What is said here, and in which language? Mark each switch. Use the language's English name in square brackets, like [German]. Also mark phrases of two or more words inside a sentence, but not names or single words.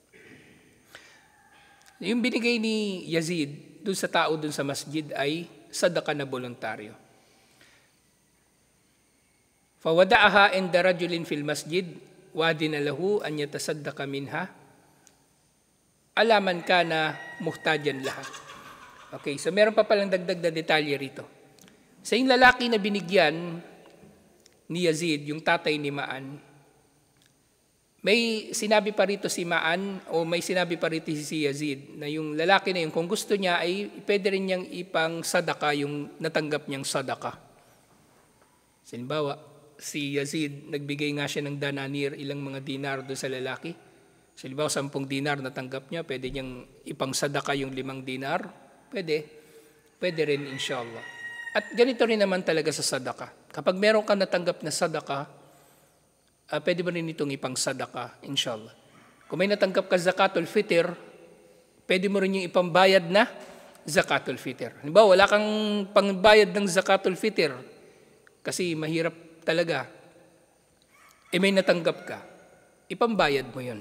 [Filipino] Yung binigay ni Yazid dun sa tao dun sa masjid ay sadaka na voluntaryo. [Arabic] فوضعها عند رجل في المسجد وأذن له أن يتصدق منها على من كان محتاجا لها. [Filipino] Okay, so meron pa palang dagdag na detalye rito. Sa yung lalaki na binigyan ni Yazid, yung tatay ni Ma'an, may sinabi pa rito si Ma'an o may sinabi pa rito si Yazid na yung lalaki na yun, kung gusto niya ay pwede rin niyang ipang sadaka yung natanggap niyang sadaka. Halimbawa, si Yazid, nagbigay nga siya ng dananir, ilang mga dinar doon sa lalaki. Halimbawa, 10 dinar natanggap niya, pwede niyang ipang sadaka yung 5 dinar. Pwede rin inshallah. At ganito rin naman talaga sa sadaka. Kapag meron ka natanggap na sadaka, pwede mo rin itong ipang sadaka, inshallah. Kung may natanggap ka [Arabic] زكاة الفطر, [Filipino] pwede mo rin yung ipambayad na [Arabic] زكاة الفطر. [Filipino] Halimbawa, wala kang pangbayad ng [Arabic] زكاة الفطر [Filipino] kasi mahirap talaga. May natanggap ka, ipambayad mo yun.